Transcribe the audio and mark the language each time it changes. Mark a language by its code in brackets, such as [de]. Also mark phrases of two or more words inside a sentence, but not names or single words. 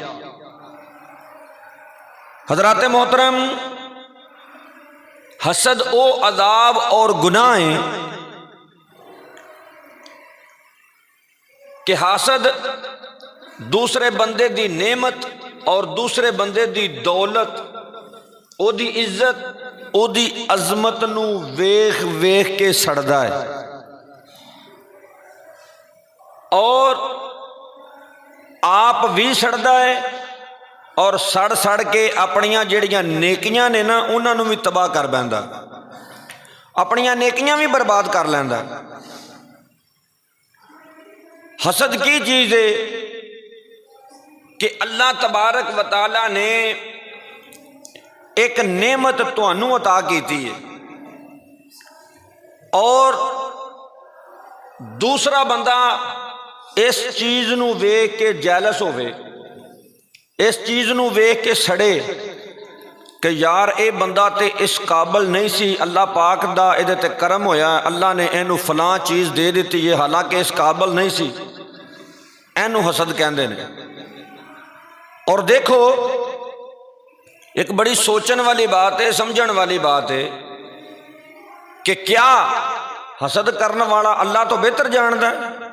[pa] حضرات محترم، حسد او عذاب اور گناہیں کہ حاسد دوسرے بندے دی نعمت اور دوسرے بندے دی دولت، او دی عزت، او دی عظمت نو ویخ ویخ کے سڑدا ہے اور آپ بھی سڑدا ہے اور سڑ سڑ کے اپنیاں جڑیاں نیکیاں نے نا انہاں نو بھی تباہ کر بیندا، اپنیاں نیکیاں بھی برباد کر لیندا۔ حسد کی چیز ہے کہ اللہ تبارک و تعالی نے ایک نعمت تانوں عطا کیتی ہے اور دوسرا بندہ اس چیز نو ویکھ کے جیلس ہوئے، اس چیز نو ویکھ کے سڑے کہ یار اے بندہ تے اس قابل نہیں سی، اللہ پاک دا اے تے کرم ہویا، اللہ نے اینو فلاں چیز دے دیتی ہے حالانکہ اس قابل نہیں سی، اینو حسد کہندے نے۔ اور دیکھو ایک بڑی سوچن والی بات ہے، سمجھن والی بات ہے کہ کیا حسد کرنے والا اللہ تو بہتر جاندا ہے؟